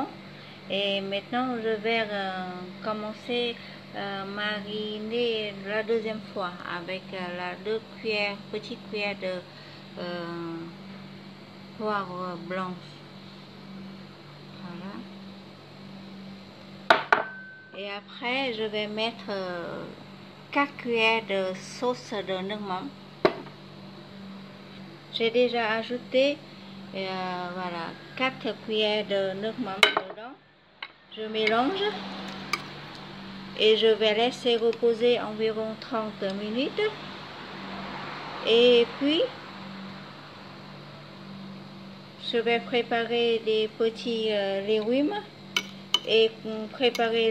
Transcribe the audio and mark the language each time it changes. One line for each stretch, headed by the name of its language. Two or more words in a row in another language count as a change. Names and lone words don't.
French: Et maintenant, je vais commencer à mariner la deuxième fois avec la 2 petites cuillères de poivre blanc. Voilà. Et après, je vais mettre 4 cuillères de sauce de
Vietnamese: nước mắm.
French: J'ai déjà ajouté voilà, 4 cuillères de
Vietnamese: nước mắm
French: dedans. Je mélange et je vais laisser reposer environ 30 minutes. Et puis, je vais préparer des petits légumes et préparer